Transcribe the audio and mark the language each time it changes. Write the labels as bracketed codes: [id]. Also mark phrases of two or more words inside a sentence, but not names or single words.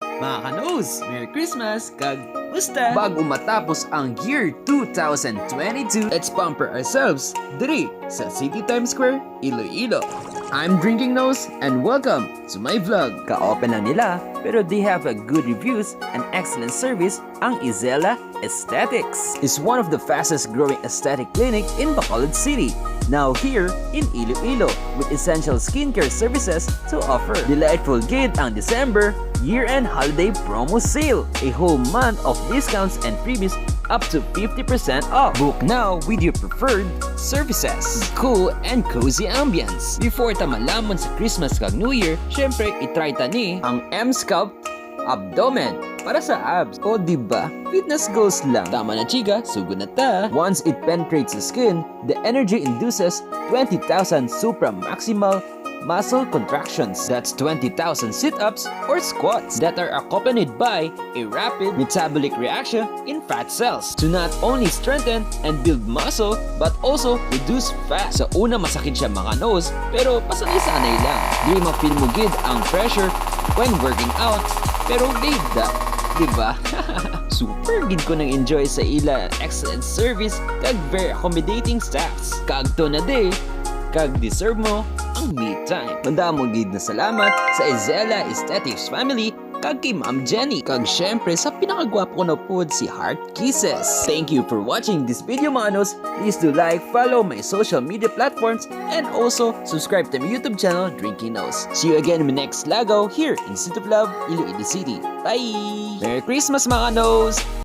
[hil] Mga kanos, Merry Christmas, kag musta? [tl] Bago matapos ang [en] year 2022, let's pamper ourselves [hil] diri sa [en] City Times Square, Iloilo. I'm Drinking Nose and welcome to my vlog. [hil] Ka-open lang nila pero [en] they have a good reviews and excellent service. Ang Izella Aesthetics is one of the fastest growing aesthetic clinic in Bacolod City. Now here in Iloilo with essential skincare services to offer. [hil] Delightful gid ang [en] December year-end holiday promo sale. A whole month of discounts and freebies up to 50% off. Book now with your preferred services. Cool and cozy ambience. [hil] Before ta malaman sa Christmas kag New Year, syempre itry ta ni ang Emsculpt Abdominal para sa abs. [tl] O diba? [en] Fitness goals [tl] lang. Tama na chika, sugod na ta. [en] Once it penetrates the skin, the energy induces 20,000 supra-maximal muscle contractions. That's 20,000 sit-ups or squats that are accompanied by a rapid metabolic reaction in fat cells to not only strengthen and build muscle but also reduce fat. [hil] Sa una masakit siya mga nose pero pasanay-sanay lang. Di ma-feel mo gid ang pressure [en] when working out [hil] pero laid da. Diba? Super gid ko nang enjoy sa ila [en] excellent service [hil] kag [en] very accommodating staffs. [hil] Kag to na day, kag deserve mo ang [en] me time. [hil] Mandamo gid na salamat sa Izella Aesthetics family kag kay Ma'am Jenny kag syempre sa pinakagwapo ko na pod si Heart Kisses. [en] Thank you for watching this video manos. Please do like, follow my social media platforms and also subscribe to my YouTube channel Drinking Nose. See you again in my next lago here in City of Love, Iloilo City. Bye! Merry Christmas mga nose!